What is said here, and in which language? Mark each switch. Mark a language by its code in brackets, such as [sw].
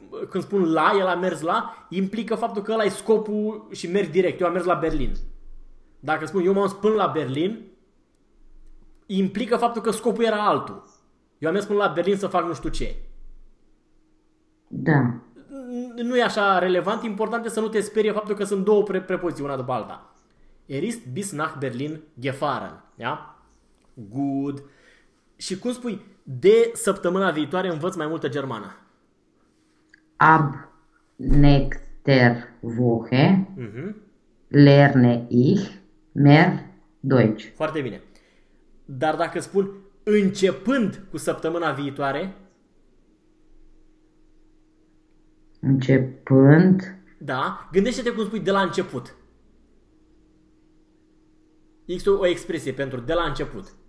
[ro] Când spun la, el a mers la, implică faptul că ăla e scopul și mergi direct. Eu am mers la Berlin. Dacă spun eu m-am dus până la Berlin, implică faptul că scopul era altul. Eu am mers până la Berlin să fac nu știu ce. Da. Nu e așa relevant, important e să nu te sperie faptul că sunt două prepoziții una după alta. [de] Er ist bis nach Berlin gefahren. Ja? Good. [ro] Și cum spui, de săptămâna viitoare învăț mai multă germană? [de] Ab nächster Woche lerne ich mehr Deutsch. [ro] Foarte bine. Dar dacă spun începând cu săptămâna viitoare, Începând da? Gândește-te cum spui de la început. Există o expresie pentru de la început.